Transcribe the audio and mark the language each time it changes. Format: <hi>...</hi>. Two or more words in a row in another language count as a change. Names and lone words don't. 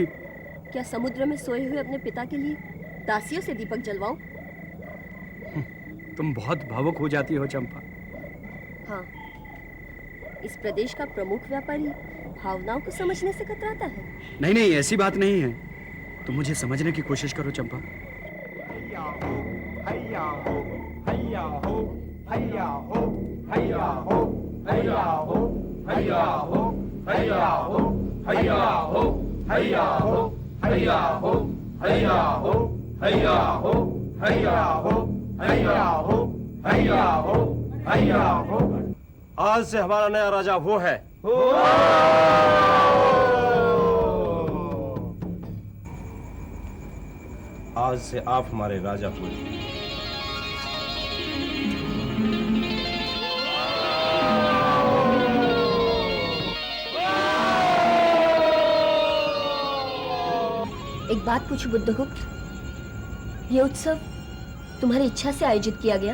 <hi>क्या समुद्र में सोए हुए अपने पिता के लिए दासियों से दीपक जलवाऊं? तुम बहुत भावुक हो जाती हो चंपा। हाँ, इस प्रदेश का प्रमुख व्यापारी भावनाओं को समझने से कतराता है। नहीं नहीं, ऐसी बात नहीं है। तुम मुझे समझने की कोशिश करो चंपा। हैया हो, हैया हो, हैया हो, हैया हो, हैया हो, हैया हो, हैया हो, हैया हो, हैया हो, हैया हो, हैया हो, हैया हो, हैया हो, हैया हो, हैया हो, हैया हो, हैया हो। आज से हमारा नया राजा वो है। आज से आप हमारे राजा हुए। एक बात पूछूं बुद्धगुप्त, ये उत्सव तुम्हारी इच्छा से आयोजित किया गया?</hi>